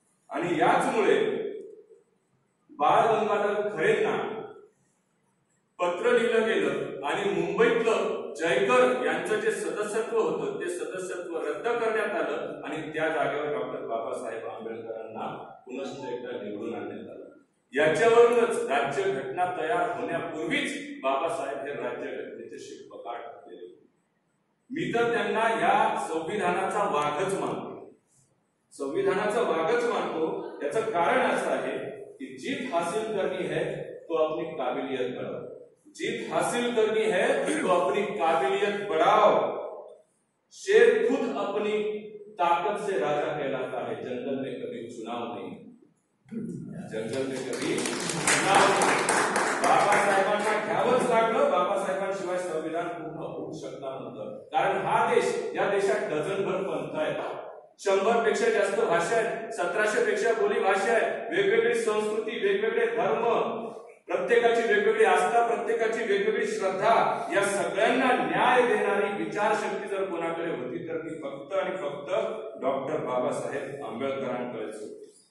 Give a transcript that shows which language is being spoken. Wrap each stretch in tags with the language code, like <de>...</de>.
<mr>आणि याचमुळे बाळ गंगाधर खरेंना पत्र लिहिलं गेलं आणि मुंबईतलं जयकर यांचं जे सदस्यत्व होतं ते सदस्यत्व रद्द करण्यात आलं, आणि त्या जागेवर डॉक्टर बाबासाहेब आंबेडकरांना पुनश्च एकदा निवडून आणण्यात आलं. याच्यावरूनच राज्यघटना तयार होण्यापूर्वीच बाबासाहेब हे राज्यघटनेचे शिल्पकार ठरलेले. मी तर त्यांना या संविधानाचा वाघच मानतो, संविधानाचा वाघच मानतो. याचं कारण असं आहे कि</mr> <hi>जीत हासिल करनी है तो अपनी काबिलियत बढ़ाओ, जीत हासिल करनी है तो अपनी काबिलियत बढ़ाओ. शेर खुद अपनी ताकत से राजा कहलाता है, जंगल में कभी चुनाव नहीं, जंगल में कभी चुनाव नहीं.</hi> <mr>बाबासाहेबांना घ्यावंच लागलं. बाबासाहेबांशिवाय संविधान पूर्ण होऊ शकणार नव्हतं, कारण हा देश, या देशात डझनभर पंथ आहेत, 100 पेक्षा जास्त भाषा आहेत, 1700 पेक्षा बोली भाषा आहे, वेगवेगळी संस्कृती, वेगवेगळे धर्म, प्रत्येकाची वेगवेगळी आस्था, प्रत्येकाची वेगवेगळी श्रद्धा, या सगळ्यांना न्याय देणारी विचारशक्ती जर कोणाकडे होती तर ती फक्त आणि फक्त डॉक्टर बाबासाहेब आंबेडकरांकडेच होती.</mr>